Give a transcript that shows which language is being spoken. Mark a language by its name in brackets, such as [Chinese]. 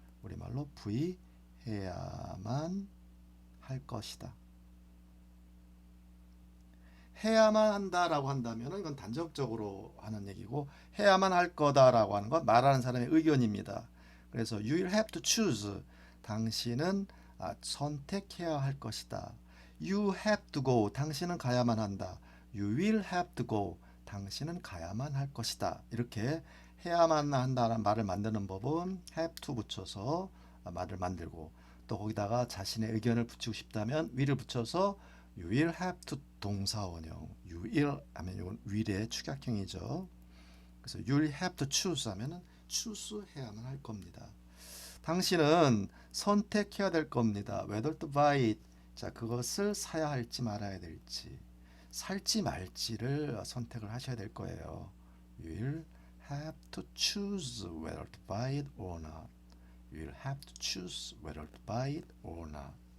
[Korean] 우리말로 해야만 할 것이다. 해야만 한다라고 한다면 이건 단적적으로 하는 얘기고 해야만 할 거다라고 하는 건 말하는 사람의 의견입니다. 그래서 [English] you will have to choose [Korean] 당신은 선택해야 할 것이다. [English] You have to go [Korean] 당신은 가야만 한다. [English] You will have to go [Korean] 당신은 가야만 할 것이다. 이렇게 해야만 한다는 말을 만드는 법은 have to 붙여서 말을 만들고 또 거기다가 자신의 의견을 붙이고 싶다면 will을 붙여서 You will have to 동사원형 You will 하면 이건 will의 축약형이죠. 그래서 [English] You will have to choose [Korean] 하면은 choose 해야만 할 겁니다. 당신은 선택해야 될 겁니다. [English] Whether to buy it [Korean] 자 그것을 사야 할지 말아야 될지 살지 말지를 선택을 하셔야 될 거예요. [English] You will have to choose whether to buy it or not. You will have to choose whether to buy it or not.